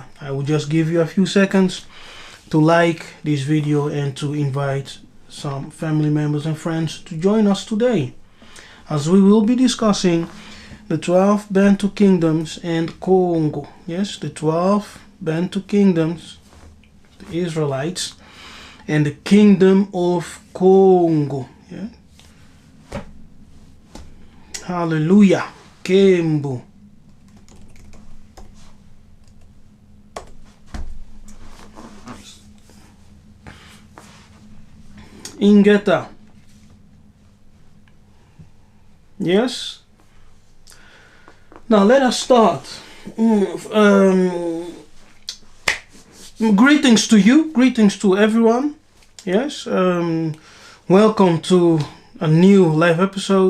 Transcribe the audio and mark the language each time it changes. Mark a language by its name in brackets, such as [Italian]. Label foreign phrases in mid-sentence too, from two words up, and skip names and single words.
[English] I will just give you a few seconds to like this video and to invite some family members and friends to join us today, as we will be discussing the 12 Bantu kingdoms and Congo. Yes, the 12 Bantu kingdoms, the Israelites, and the kingdom of Congo. Yeah. Hallelujah. [Kongo] Kembo. Ingeta. [English] Yes. Now let us start. Greetings to you. Greetings to everyone. Yes. Welcome to a new live episode.